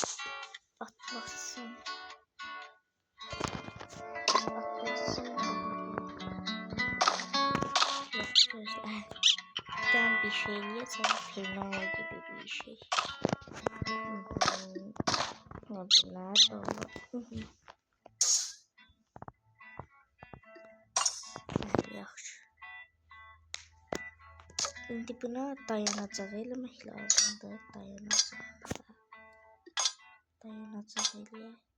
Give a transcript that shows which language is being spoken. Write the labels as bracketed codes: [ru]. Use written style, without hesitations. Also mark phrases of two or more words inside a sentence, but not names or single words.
[tr] Atlasın. bir şeyliyse final gibi bir şey. Hadi nerede olur? [az] Yaxşı. İndi buna dayanacaq eləmək lazımdır. Dayanacaq eləyək.